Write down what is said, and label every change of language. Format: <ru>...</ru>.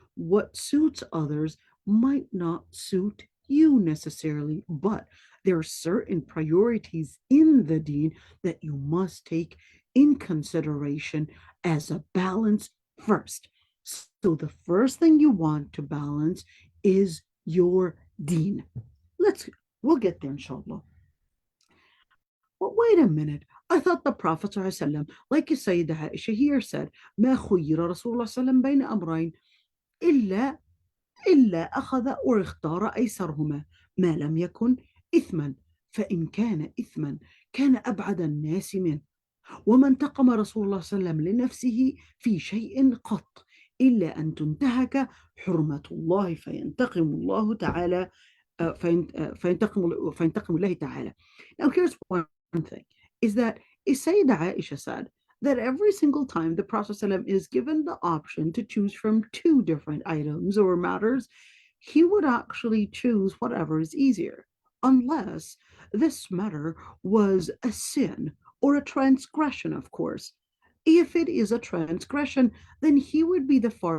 <en>What suits others might not suit you necessarily, but there are certain priorities in the deen that you must take in consideration as a balance first. So the first thing you want to balance is your deen. We'll get there, inshallah. But wait a minute. I thought the Prophet ﷺ, like Sayyidah Aysha here said,</en> <ar>ما خير رسول الله صلى الله عليه وسلم بين أمرين إلا أخذ واختار أيسرهما ما لم يكن إثما فإن كان إثما كان أبعد الناس منه وما انتقم رسول الله صلى الله عليه وسلم لنفسه في شيء قط إلا أن تنتهك حرمة الله فينتقم الله تعالى فينتقم الله تعالى.</ar> <en>Now here's one thing, is that Sayyidah Aisha said that every single time the Prophet ﷺ is given the option to choose from two different items or matters, he would actually choose whatever is easier, unless this matter was a sin or a transgression, of course. If it is a transgression, then he would be the</en>